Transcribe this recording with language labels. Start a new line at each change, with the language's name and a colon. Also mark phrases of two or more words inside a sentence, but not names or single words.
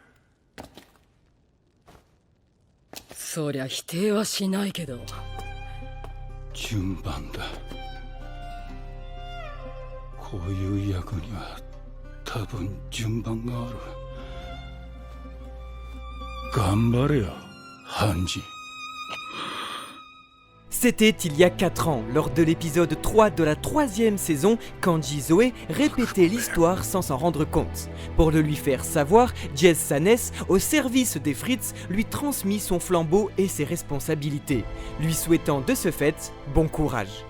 Japanese: そりゃ否定はしないけど。順番だ。こういう役には多分順番がある。頑張れよ、ハンジ。
French: C'était il y a 4 ans, lors de l'épisode 3 de la 3e saison, Kanji Zoe répétait l'histoire sans s'en rendre compte. Pour le lui faire savoir, Jez Sanès, au service des Fritz, lui transmit son flambeau et ses responsabilités, lui souhaitant de ce fait bon courage.